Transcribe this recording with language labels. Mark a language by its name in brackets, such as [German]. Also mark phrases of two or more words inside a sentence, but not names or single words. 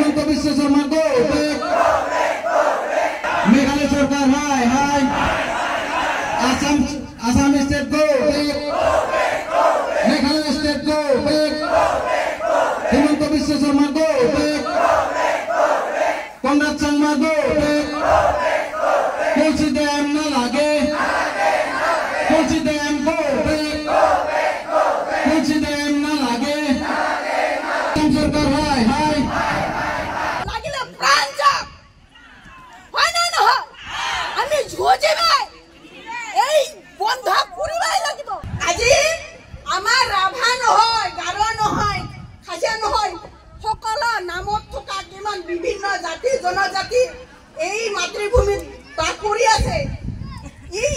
[Bangla] বিশ্ব শর্মা গো মেঘালয় সরকার হাই হাই আসাম স্টেট গো মেঘালয় স্টেট গো হিমন্ত বিশ্ব শর্মা গো কনরাড সাংমা গো তুলসী ড্যাম না লাগে তুলসী ড্যাম গো তুলসী ড্যাম না লাগে সরকার হাই হাই [Assamese] লাগিলে প্রাণ যাক হয় না নহয় আমি ঝুঁজিবাই এই বন্ধ করিবাই লাগিব আজি আমাৰ ৰাভা নহয় গাৰো নহয় খাসিয়া নহয় সকলো নামত থকা কিমান বিভিন্ন জাতি জনজাতি এই মাতৃভূমিত বাস কৰি আছে এই